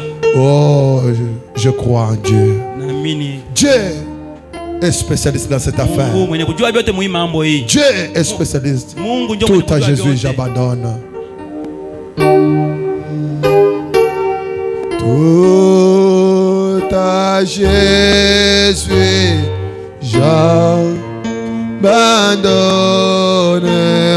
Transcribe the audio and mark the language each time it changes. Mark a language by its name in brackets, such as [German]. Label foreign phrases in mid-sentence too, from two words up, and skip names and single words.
[French] oh, je crois en Dieu. [Swahili] Naamini [French] Dieu est spécialiste dans cette affaire. [Swahili] Mungu mwenye kujua vyote muhimu mambo hii. [French] Dieu est spécialiste. [Swahili] Mungu ndio mwenye [French] Tout à [Swahili] kujua [French] Jésus, [Swahili] vyote. [French] j'abandonne. Tout à Jésus, j'abandonne.